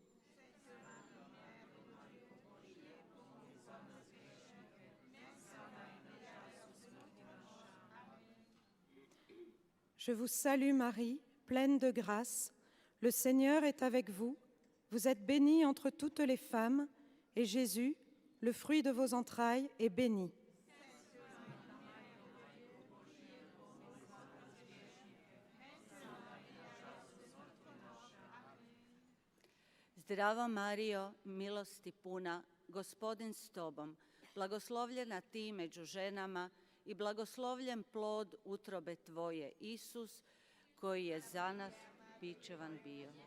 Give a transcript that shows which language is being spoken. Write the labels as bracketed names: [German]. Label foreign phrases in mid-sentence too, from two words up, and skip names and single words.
[French] Je vous salue Marie, pleine de grâce. Le Seigneur est avec vous. Vous êtes bénie entre toutes les femmes, et Jésus, le fruit de vos entrailles, est béni. [Croatian] Zdrava Marijo, milosti puna, Gospodin s tobom, blagoslovljena ti među ženama i blagoslovljen plod utrobe tvoje, Isus, koji je za nas bičevan bio.